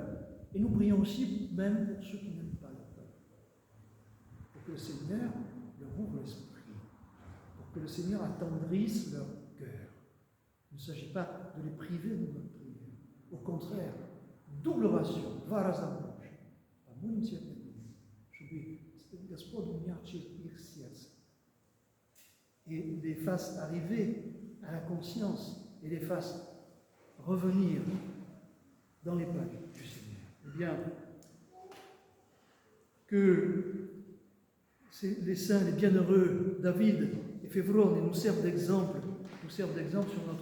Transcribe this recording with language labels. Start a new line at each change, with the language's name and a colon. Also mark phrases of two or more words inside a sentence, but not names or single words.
French: Et nous prions aussi même pour ceux qui n'aiment pas leur peuple. Pour que le Seigneur leur ouvre l'esprit, pour que le Seigneur attendrisse leur cœur. Il ne s'agit pas de les priver de notre prière. Au contraire, double ration,
Russian: два раза больше. Помолимся о чтобы Господь умягчил их сердце
French: et les fasse arriver à la conscience et les fasse revenir dans les pas du Seigneur. Eh bien, que les saints, les bienheureux, David et Févron, nous servent d'exemple sur notre